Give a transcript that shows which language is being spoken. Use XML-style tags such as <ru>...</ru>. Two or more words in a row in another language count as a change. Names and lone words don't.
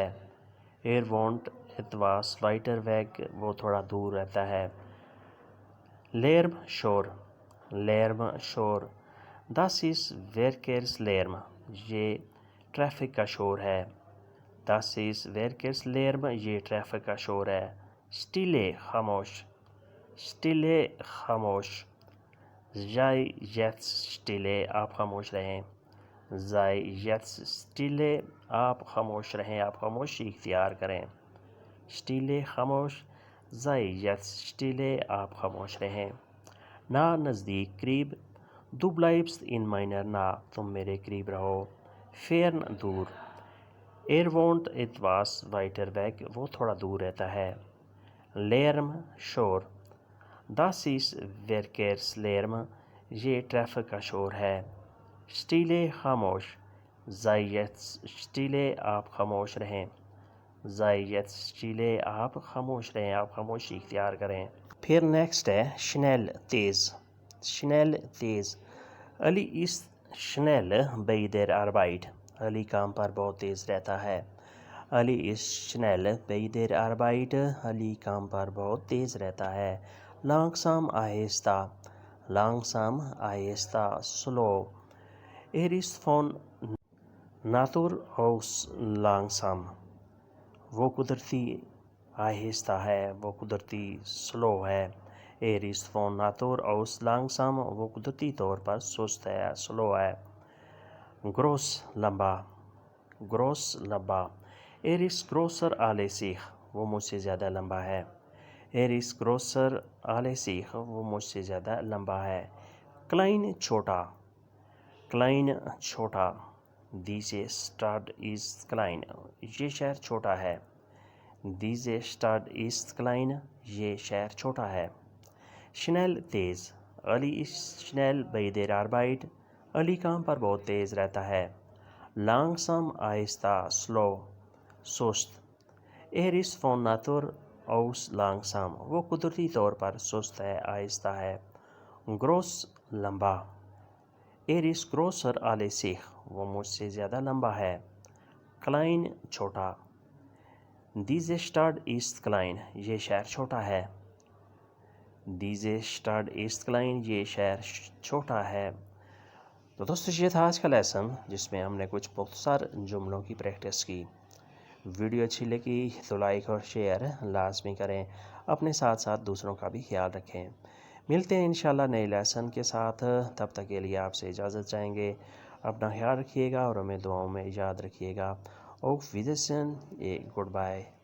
<de>wohnt etwas weiter weg،</de> <ur>وہ تھوڑا دور رہتا ہے۔ Lärm شور، Lärm شور۔</ur> <de>Das ist Verkehrslärm.</de> <ur>یہ ٹریفک کا شور ہے.</ur> <de>Das ist Verkehrslärm.</de> <ur>یہ ٹریفک کا شور ہے. Stille خاموش. Stille خاموش.</ur> <de>Sei jetzt stille.</de> <ur>آپ خاموش رہیں.</ur> <de>Sei jetzt stille.</de> <ur>آپ خاموش رہیں. آپ خاموشی اختیار کریں. Stille خاموش.</ur> <de>Sei jetzt stille.</de> <ur>آپ خاموش رہیں. نہ نزدیک قریب.</ur> <de>Du bleibst in meiner Nähe.</de> <ur>تم میرے قریب رہو. Fern دور.</ur> <de>wohnt etwas weiter weg.</de> <ur>وہ تھوڑا دور رہتا ہے. Lärm شور.</ur> <de>Das ist Verkehrslärm.</de> <ur>یہ ٹریفک کا شور ہے. Stille خاموش.</ur> <de>Sei jetzt stille.</de> <ur>آپ خاموش رہیں.</ur> <de>Sei jetzt stille.</de> <ur>آپ خاموش رہیں. آپ خاموشی اختیار کریں. پھر نیکسٹ ہے schnell تیز.</ur> <de>schnell تیز. علی ist schnell bei der Arbeit.</de> <ur>علی کام پر بہت تیز رہتا ہے.</ur> <de>علی ist schnell bei der Arbeit.</de> <ur>علی کام پر بہت تیز رہتا ہے. langsam آہستہ. langsam آہستہ. slow.</ur> <de>ist von Natur aus langsam.</de> <ur>وہ قدرتی آہستہ ہے. وہ قدرتی slow ہے.</ur> <de>ist von Natur aus langsam.</de> <ur>وہ قدرتی طور پر سست ہے. slow ہے. groß لمبا.</ur> <de>groß لمبا. ist größer als ich.</de> <ur>وہ مجھ سے زیادہ لمبا ہے.</ur> <de>ist größer als ich.</de> <ur>وہ مجھ سے زیادہ لمبا ہے. klein چھوٹا. klein چھوٹا.</ur> <de>diese Stadt ist klein.</de> <ur>یہ شہر چھوٹا ہے.</ur> <de>diese Stadt ist klein.</de> <ur>یہ شہر چھوٹا ہے. schnell تیز.</ur> <de>علی ist schnell bei der Arbeit.</de> <ur>علی کام پر بہت تیز رہتا ہے. langsam آہستہ. slow. سست.</ur> <de>ist von Natur aus langsam.</de> <ur>وہ قدرتی طور پر سست ہے. آہستہ ہے. groß لمبا.</ur> <de>ist größer als ich.</de> <ur>وہ مجھ سے زیادہ لمبا ہے. klein چھوٹا.</ur> <de>diese Stadt ist klein.</de> <ur>یہ شہر چھوٹا ہے.</ur> <de>diese Stadt ist klein.</de> <ur>یہ شہر چھوٹا ہے. تو دوستو یہ تھا آج کا لیسن جس میں ہم نے کچھ مختصر جملوں کی پریکٹس کی. ویڈیو اچھی لگی تو لائک اور شیئر لازمی کریں. اپنے ساتھ ساتھ دوسروں کا بھی خیال رکھیں. ملتے ہیں انشاءاللہ نئے لیسن کے ساتھ. تب تک کے لیے آپ سے اجازت چاہیں گے. اپنا خیال رکھیے گا اور ہمیں دعاؤں میں یاد رکھیے گا.</ur> <de>Auf Wiedersehen.</de> <en>Good bye.</en>